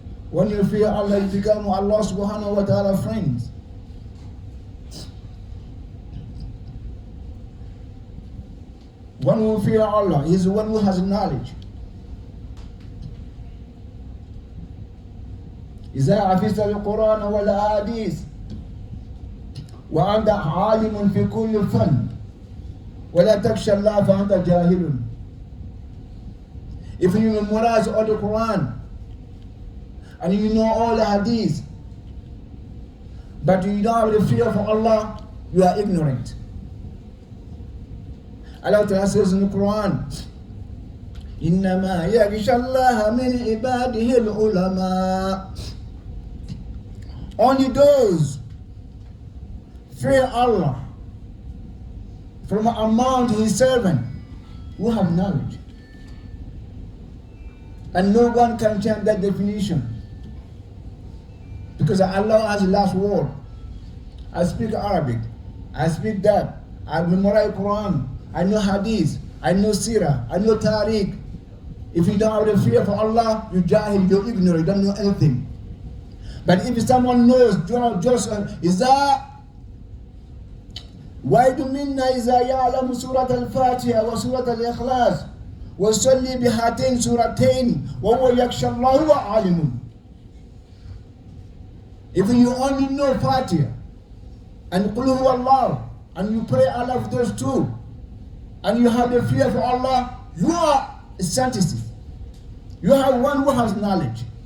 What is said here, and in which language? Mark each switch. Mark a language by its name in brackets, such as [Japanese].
[English] When you fear Allah, you become Allah subhanahu wa ta'ala friends. One who fear Allah is the one who has knowledge. [Arabic] إذا حفظت القرآن والأحاديث وأنت عالم في كل فن ولا تخشى الله فأنت جاهل. [English] If you memorize all the Quran and you know all the hadith, but you don't have the fear for Allah, you are ignorant. Allah Ta'ala says in the Quran, [Arabic] إِنَّمَا يَخْشَى اللَّهَ مِنْ عِبَادِهِ الْعُلَمَاء. [English] Only those fear Allah from among His servants who have knowledge. And no one can change that definition. Because Allah has the last word. I speak Arabic. I speak that. I memorize Quran. I know Hadith. I know Sirah. I know Tariq. If you don't have the fear for Allah, you jahil, you're ignorant, you don't know anything. But if someone knows, just is that [Arabic] وَيْدُ مِنَّا إِذَا يَعْلَمُ سُورَةَ الْفَاتِحَةِ وَسُورَةَ الْإِخْلَاصِ وَصَلِّي بِهَاتَيْنِ سُورَتَيْنِ وَهُوَ يَخْشَى اللَّهُ وَعَالِمٌ. [English] If you only know Fatiha and Qul Huwallahu and you pray Allah of those two and you have the fear for Allah, you are a scientist. You are one who has knowledge.